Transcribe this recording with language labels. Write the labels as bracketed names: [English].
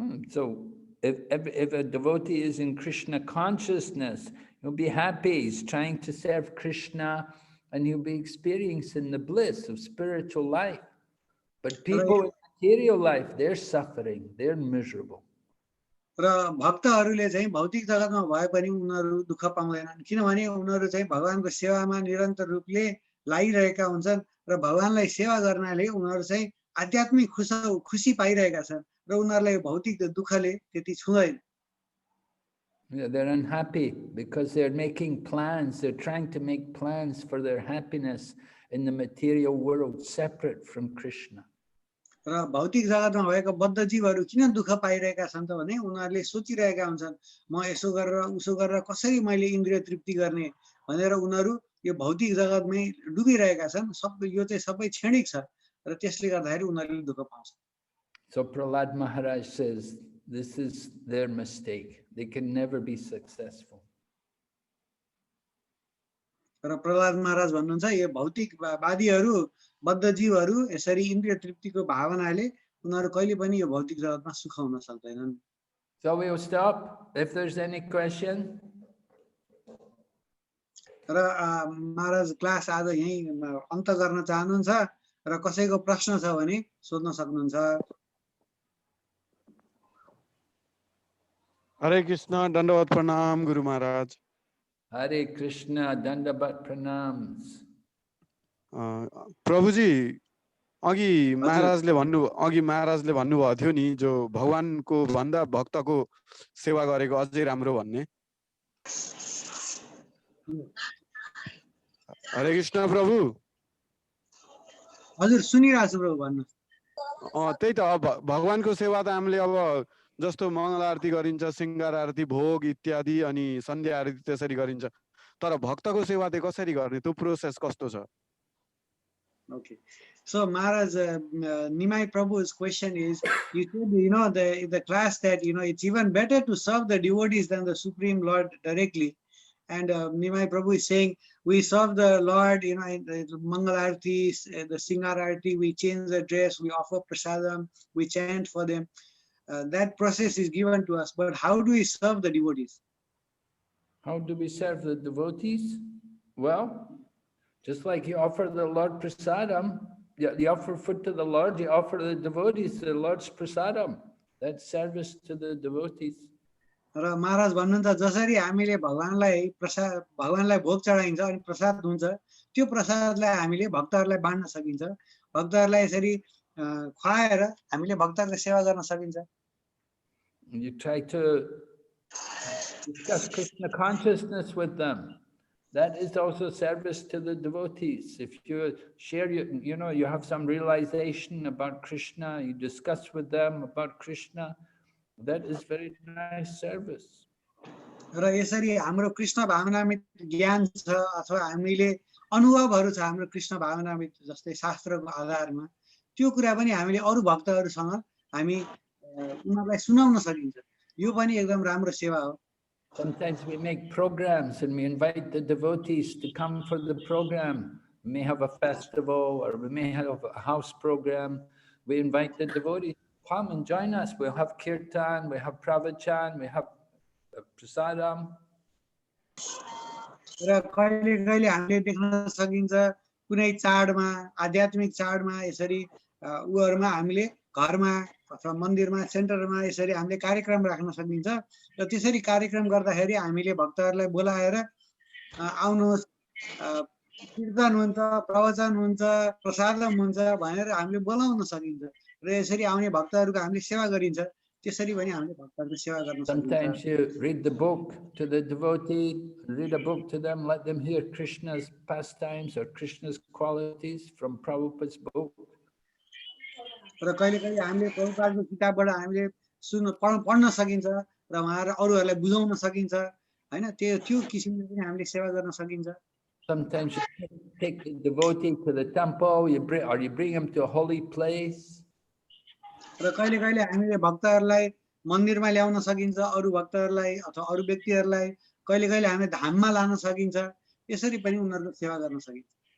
[English] So if a devotee is in Krishna consciousness, he'll be happy, he's trying to serve Krishna, and he'll be experiencing the bliss of spiritual life. But people in material life, they're suffering, they're miserable. [Nepali] र भक्तहरूले चाहिँ भौतिक जगतमा भए पनि उनीहरू दुःख पाउँदैनन्, किनभने उनीहरू चाहिँ भगवानको सेवामा निरन्तर रूपले लागिरहेका हुन्छन् र भगवानलाई सेवा गर्नाले उनीहरू चाहिँ आध्यात्मिक खुसी पाइरहेका छन् र उनीहरूलाई भौतिक दुःखले त्यति छुँदैन। [English] They're unhappy because they're making plans, they're trying to make plans for their happiness in the material world separate from Krishna. [Nepali] र भौतिक जगतमा भएको बद्ध जीवहरू किन दुःख पाइरहेका छन् त भने उनीहरूले सोचिरहेका हुन्छन् म यसो गरेर उसो गरेर कसरी मैले इन्द्रिय तृप्ति गर्ने भनेर उनीहरू यो भौतिक जगतमै डुबिरहेका छन्। सब यो चाहिँ सबै क्षणिक छ र त्यसले गर्दाखेरि उनीहरूले दुःख पाउँछन्। [English] So Prahlad Maharaj says this is their mistake. They can never be successful. [Nepali] र प्रहलाद महाराज भन्नुहुन्छ यो भौतिकवादीहरू बद्ध जीवहरू यसरी इन्द्रिय तृप्तिको भावनाले उनीहरू कहिले पनि यो भौतिक जगतमा सुख हुन सक्दैनन्। [English] So we'll stop if there's any question. [Nepali] र महाराज क्लास आज यही अन्त गर्न चाहनुहुन्छ र कसैको प्रश्न छ भने सोध्न सक्नुहुन्छ। हरे कृष्ण दण्डवत प्रणाम Guru Maharaj. [English] Hare Krishna, Dandavat Pranams. [Nepali] प्रभुजी अघि महाराजले भन्नुभएको थियो नि जो भगवानको भन्दा भक्तको सेवा गरेको अझै राम्रो भन्ने। हरे कृष्ण प्रभु। हजुर सुनिरहेको छु प्रभु भन्नु। त्यही त भगवानको सेवा त हामीले अब जस्तो मङ्गल आरती गरिन्छ, सिंगार आरती, भोग इत्यादि, अनि सन्ध्या आरती त्यसरी गरिन्छ। तर भक्तको सेवा चाहिँ कसरी गर्ने, त्यो प्रोसेस कस्तो छ? [English] Okay, so Maharaj, Nimai Prabhu's question is, you said, the class that, it's even better to serve the devotees than the Supreme Lord directly. And Nimai Prabhu is saying, we serve the Lord, in the Mangal Arati, the Singar Arati, we change the dress, we offer prasadam, we chant for them. That process is given to us, but how do we serve the devotees? How do we serve the devotees? Well, just like you offer the Lord prasadam, you offer food to the Lord, you offer the devotees the Lord's prasadam. That's service to the devotees. [Nepali] र महाराज भन्नुहुन्छ जसरी हामीले भगवानलाई भोग चढाइन्छ अनि प्रसाद हुन्छ, त्यो प्रसादलाई हामीले भक्तहरूलाई बाँड्न सकिन्छ। भक्तहरूलाई यसरी खुवाएर हामीले भक्तहरूलाई सेवा गर्न सकिन्छ। [English] You try to discuss Krishna consciousness with them. That is also service to the devotees. If you share, you have some realization about Krishna, you discuss with them about Krishna, that is very nice service. [Nepali] र यसरी हाम्रो कृष्ण भावनामित ज्ञान छ अथवा हामीले अनुभवहरू छ हाम्रो कृष्ण भावनामित जस्तै शास्त्रको आधारमा, त्यो कुरा पनि हामीले अरू भक्तहरूसँग हामी उनीहरूलाई सुनाउन सकिन्छ। यो पनि एकदम राम्रो सेवा हो। [English] Sometimes we make programs and we invite the devotees to come for the program. We may have a festival or we may have a house program. We invite the devotees to come and join us. We'll have kirtan, we have pravachan, we have prasadam. [Nepali] र कहिले कहिले हामीले देख्न सकिन्छ कुनै चाडमा, आध्यात्मिक चाडमा यसरी उहरुमा हामीले घरमा अथवा मन्दिरमा, सेन्टरमा यसरी हामीले कार्यक्रम राख्न सकिन्छ। र त्यसरी कार्यक्रम गर्दाखेरि हामीले भक्तहरूलाई बोलाएर आउनुहोस्, कीर्तन हुन्छ, प्रवचन हुन्छ, प्रसादम हुन्छ भनेर हामीले बोलाउन सकिन्छ। र यसरी आउने भक्तहरूको हामीले सेवा गरिन्छ। त्यसरी पनि हामीले भक्तहरूको सेवा गर्न सकिन्छ। [English] Sometimes you read the book to the devotee, read a book to them, let them hear Krishna's pastimes or Krishna's qualities from Prabhupada's book. [Nepali] र कहिले कहिले हामीले प्रभुपादको किताबबाट हामीले पढ्न सकिन्छ र उहाँहरु अरूहरूलाई बुझाउन सकिन्छ, हैन? त्यो किसिमले पनि हामीले सेवा गर्न सकिन्छ। [English] Sometimes you take the devotee to the temple, you bring him to a holy place. [Nepali] र कहिले कहिले हामीले भक्तहरूलाई मन्दिरमा ल्याउन सकिन्छ, अरू भक्तहरूलाई अथवा अरू व्यक्तिहरूलाई कहिले कहिले हामीले धाममा लान सकिन्छ। यसरी पनि उनीहरुको सेवा गर्न सकिन्छ।